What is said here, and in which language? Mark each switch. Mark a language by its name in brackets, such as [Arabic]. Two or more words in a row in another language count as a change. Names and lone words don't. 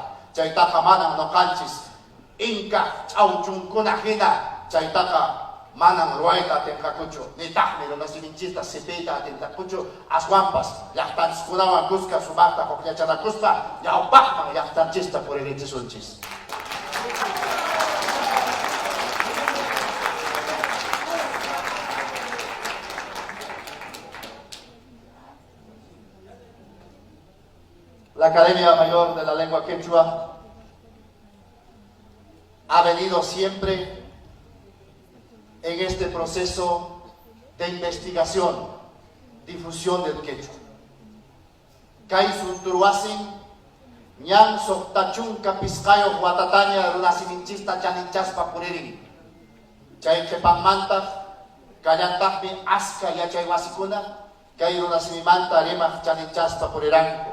[Quechua] Chaytaqa manan noqanchis inka ch'awchunkuna hina chaytaqa manan ruwayta atinqakuchu, nitaqmi runasiminchista sipiyta atinqakuchu, aswanpas llaqtanchikkunawan kuska sumaqta hukllachanakuspa ñawpaqman llaqtanchista puririchisunchis. [Spanish] La Academia Mayor de la Lengua Quechua ha venido siempre en este proceso de investigación, difusión del quechua. [Quechua] Kay sunturuasin ñan soqtachunka pisqayo watataña runasiminchista chaninchaspa puririn. Chay qhipanmanta kallantaqmi aska yachay wasikuna kay runasimimanta rimaq chaninchaspa puriranku.